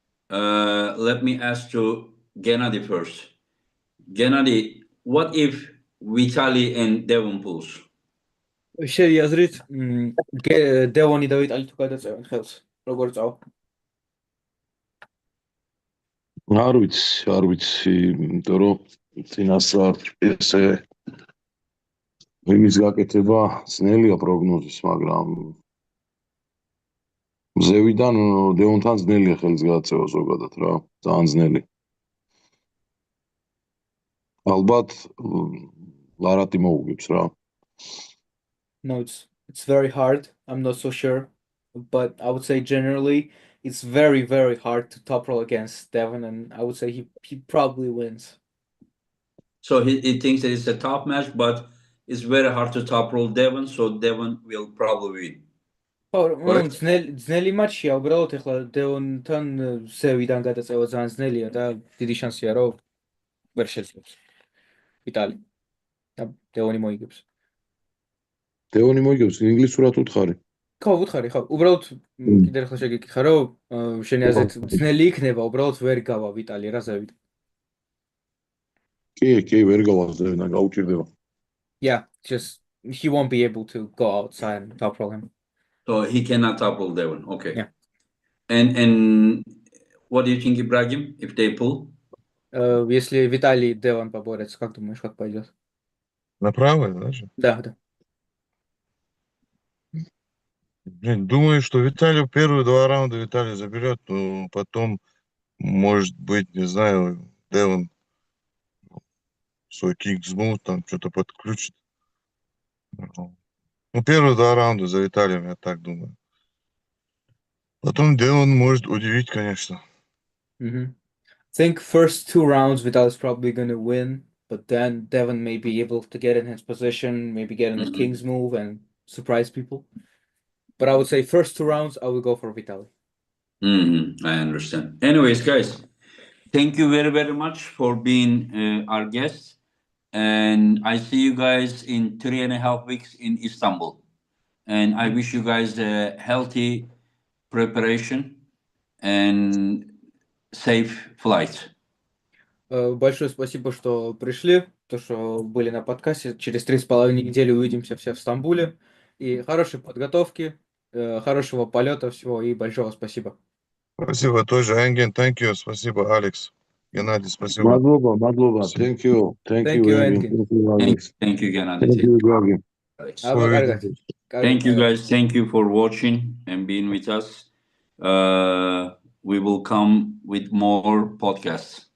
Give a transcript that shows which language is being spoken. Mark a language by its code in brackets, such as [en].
[en] Let me ask to Gennady first. Gennady, what if Vitaly and Devon pulls? [ka] შეიაზრით, დევონი და ვიტალი თუ გადაწევენ ხელს, როგორ წავა? არ ვიცი, იმიტომ რომ წინასწარ ესე იმის გაკეთება ძნელია პროგნოზის, მაგრამ მზევიდან დეონთან ძნელია ხელის გადაწევა ზოგადად რა, ძალიან ძნელი. ალბათ ლარატი მოუგებს რა. [en] No, it's very hard. I'm not so sure, but I would say generally it's very, very hard to top roll against Devon, and I would say he probably wins. So he thinks that it's a tough match, but it's very hard to top roll Devon, so Devon will probably win. [ka] ხო, ძნელი მატჩია, უბრალოდ ეხლა დევონთან ზევიდან გადაწევა ძალიან ძნელია და დიდი შანსია, რომ ვერ შეძლებს ვიტალი. და დევონი მოიგებს. დევონი მოიგებს, ინგლისურად უთხარი. ხო, უთხარი, ხო. უბრალოდ კიდევ ახლა შეგეკითხა, რომ შენი აზრით ძნელი იქნება, უბრალოდ ვერ გავა ვიტალი რა ზევიდან. კი, ვერ გავა ზევიდან, გაუჭირდება. [en] Yeah, just he won't be able to go outside and top roll him. So he cannot top roll Devon. Okay. Yeah. And what do you think, Ibragim, if they pull? [ru] Если Виталий и Девон поборются, как думаешь, как пойдет? На правое даже? Да. Блин, думаю, что Виталий первые 2 раунда Виталий заберет, но потом, может быть, не знаю, Девон свой кик взмут, там что-то подключит. Ну, первые 2 раунда за Виталием, я так думаю. Потом Девон может удивить, конечно. [en] I think first 2 rounds Vitaly's probably gonna win, but then Devon may be able to get in his position, maybe get in the king's move and surprise people. But I would say first 2 rounds, I would go for Vitaly. I understand. Anyways, guys, thank you very, very much for being our guest. And I see you guys in 3.5 weeks in Istanbul. And I wish you guys a healthy preparation and safe flight. [ru] Большое спасибо, что пришли, то, что были на подкасте. Через 3,5 недели увидимся все в Стамбуле. И хорошей подготовки, хорошего полета всего и большого спасибо. Спасибо тоже, Engin, [en] thank you, [ru] спасибо, Алекс. Геннадий, спасибо. [ka] Мадлоба, [en] thank you, Engin. Thank you, Gennady. Thank you, Ibragim. Thank you, guys. Thank you for watching and being with us. We will come with more podcasts.